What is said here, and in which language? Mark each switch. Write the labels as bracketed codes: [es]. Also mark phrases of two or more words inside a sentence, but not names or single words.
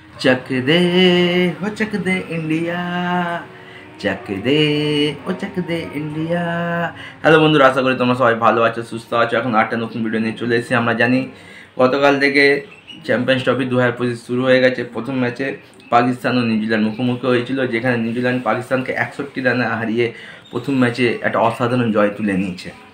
[hi] चक दे हो चक दे इंडिया चक दे ও चक दे इंडिया। [bn] হ্যালো বন্ধুরা, আশা করি তোমরা সবাই ভালো আছো, সুস্থ আছো। এখন আরেকটা নতুন ভিডিও নিয়ে চলে এসেছি। আমরা জানি গতকাল থেকে চ্যাম্পিয়ন্স ট্রফি 2025 শুরু হয়ে গেছে। প্রথম ম্যাচে পাকিস্তান ও নিউজিল্যান্ড মুখোমুখি হয়েছিল, যেখানে নিউজিল্যান্ড পাকিস্তানকে 61 রানে হারিয়ে প্রথম ম্যাচে একটা অসাধারণ জয় তুলে নিয়েছে।